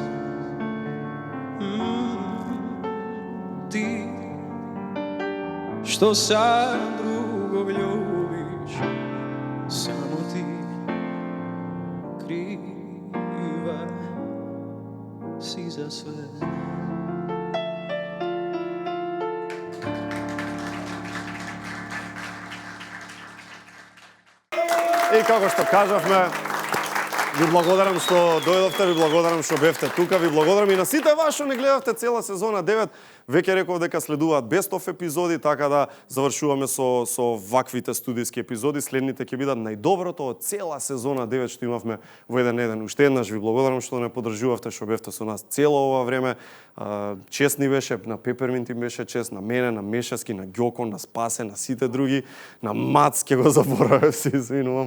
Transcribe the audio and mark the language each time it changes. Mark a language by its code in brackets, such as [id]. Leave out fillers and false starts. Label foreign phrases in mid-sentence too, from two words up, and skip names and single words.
[sr] Ti što sad drugog ljubiš, samo ti kriva si za sve. [mk] И како што кажавме, ви благодарам што дојдовте, ви благодарам што бевте тука, ви благодарам и на сите вас што не гледавте цела сезона 9. Веќе реков дека следуваат [en] best of [mk] епизоди, така да завршуваме со ваквите студиски епизоди. Следните ќе бидат најдоброто од цела сезона 9 што имавме во еден. Уште еднаш ви благодарам што не поддржувавте, што бевте со нас цело ова време. Чест ни беше, на Пеперминт им беше чест, на мене, на Мешевски, на Ѓоко, на Спасе, на сите други, на Мац, ке го заборавив, се извинувам.